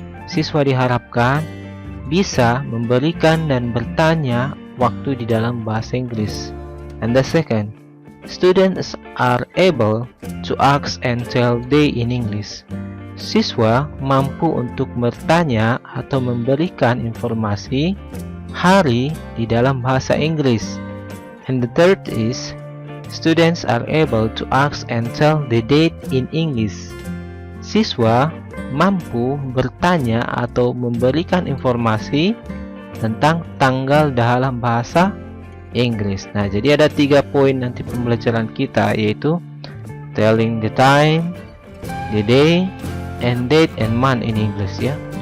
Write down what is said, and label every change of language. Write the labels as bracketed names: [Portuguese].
[Indonesian] Siswa diharapkan bisa memberikan dan bertanya waktu di dalam bahasa Inggris. [English] And the second, students are able to ask and tell day in English. [Indonesian] Siswa mampu untuk bertanya atau memberikan informasi hari di dalam bahasa Inggris. [English] And the third is, students are able to ask and tell the date in English. [Indonesian] Siswa mampu bertanya atau memberikan informasi tentang tanggal dalam bahasa Inggris. Nah, jadi ada 3 poin nanti pembelajaran kita, yaitu [English] telling the time, the day, and date and month in English [Indonesian] ya.